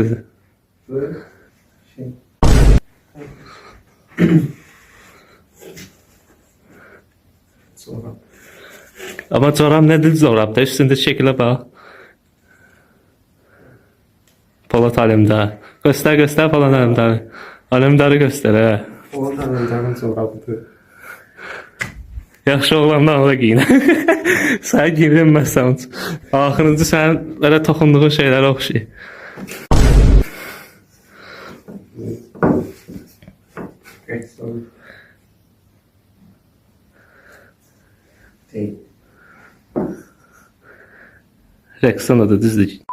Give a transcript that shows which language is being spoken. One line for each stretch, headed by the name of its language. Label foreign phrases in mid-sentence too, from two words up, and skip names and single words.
Turkish: Böyle şey. Sonra. Ama çorap nedir çorapta? Üstünde şekile bak. Polat Alemdar. Göster Polat Alemdar. Alemdar'ı göster ha. Polat Alemdar'ın çorabıdır.
Azerbaijani: Yaxşı oğlandan da giyin. Sən giyinməsən. Axırıncı sən belə toxunduğun şeylərə oxşayır. Rexona da düzdür.